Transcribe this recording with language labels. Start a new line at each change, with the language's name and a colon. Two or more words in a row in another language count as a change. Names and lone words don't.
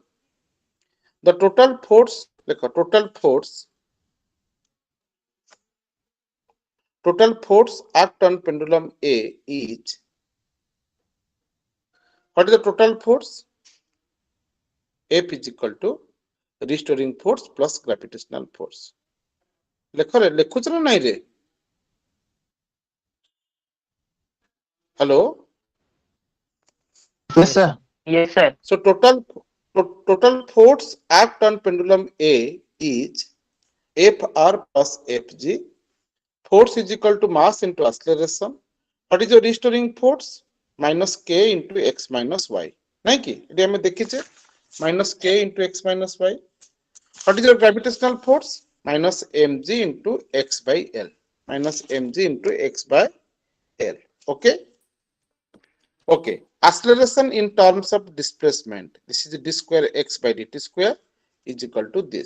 English: The total force, like a total force act on pendulum A is, what is the total force? F is equal to restoring force plus gravitational force.
Odia: ଲେଖୁଛ ନା ନାଇଁ ରେ?
English: Hello. Yes, sir. Yes, sir. So total force act on pendulum A is Fr plus Fg. Force is equal to mass into acceleration. What is your restoring force? Minus k into x minus y.
Odia: ନାଇଁ କି? ଏଠି ଆମେ ଦେଖିଛେ
English: minus k into x minus y. What is your gravitational force? Minus mg into x by L. Minus mg into x by L. Okay. Okay. Acceleration in terms of displacement. This is d square x by dt square is equal to this.